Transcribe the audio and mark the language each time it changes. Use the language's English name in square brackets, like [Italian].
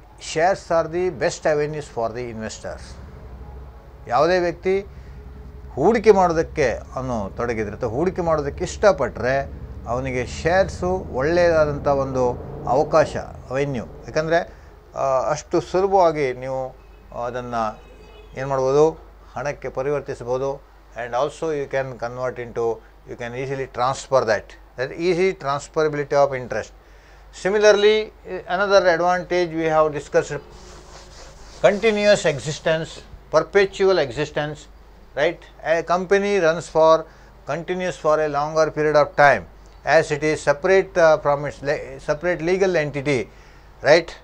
[English] Shares are the best avenues for the investors. [Kannada] ಯಾವುದೇ ವ್ಯಕ್ತಿ ಹೂಡಿಕೆ ಮಾಡೋದಕ್ಕೆ ಅವನು ತೊಡಗಿದ್ರೆ ಅಥವಾ ಹೂಡಿಕೆ ಮಾಡೋದಕ್ಕೆ ಇಷ್ಟಪಟ್ಟರೆ ಅವನಿಗೆ ಶೇರ್ಸು ಒಳ್ಳೆಯದಾದಂಥ ಒಂದು ಅವಕಾಶ, ಅವೆನ್ಯೂ. ಯಾಕಂದರೆ ಅಷ್ಟು ಸುಲಭವಾಗಿ ನೀವು ಅದನ್ನು ಏನು ಮಾಡ್ಬೋದು, ಹಣಕ್ಕೆ ಪರಿವರ್ತಿಸ್ಬೋದು. [English] And also you can convert into, you can easily transfer that easy transferability of interest. Similarly, another advantage we have discussed, continuous existence, perpetual existence, right? A company runs continuous for a longer period of time, as it is separate from its separate legal entity, right?